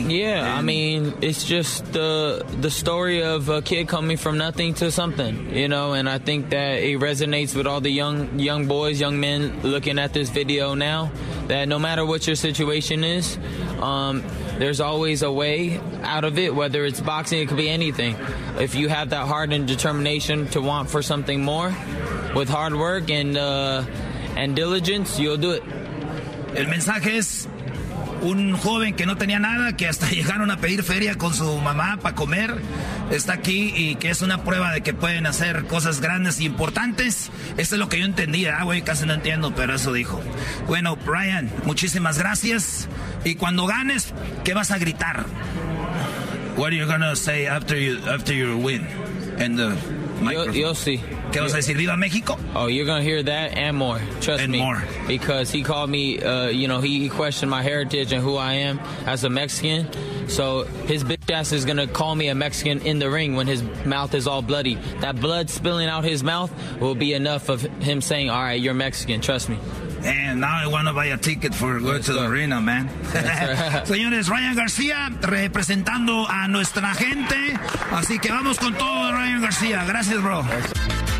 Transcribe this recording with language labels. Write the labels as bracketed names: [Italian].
[English] Yeah, I mean, it's just the story of a kid coming from nothing to something, you know, and I think that it resonates with all the young boys, young men looking at this video now, that no matter what your situation is, there's always a way out of it, whether it's boxing, it could be anything. If you have that heart and determination to want for something more, with hard work and diligence, you'll do it. [Spanish] El mensaje es un joven que no tenía nada, que hasta llegaron a pedir feria con su mamá para comer, está aquí, y que es una prueba de que pueden hacer cosas grandes e importantes. Eso es lo que yo entendía. Ah, güey, casi no entiendo, pero eso dijo. Bueno, Brian, muchísimas gracias. Y cuando ganes, ¿qué vas a gritar? [English] What are you gonna say after you win? And the microphone. [Spanish] Yo sí. ¿Qué vas a decir? ¿Viva México? [English] Oh, you're going to hear that and more. Trust me. Because he called me, he questioned my heritage and who I am as a Mexican. So his bitch ass is going to call me a Mexican in the ring when his mouth is all bloody. That blood spilling out his mouth will be enough of him saying, all right, you're Mexican. Trust me. And now I want to buy a ticket for going to the arena, man. [Spanish] Señores, Ryan García representando a nuestra gente. Así que vamos con todo, Ryan García. Gracias, bro.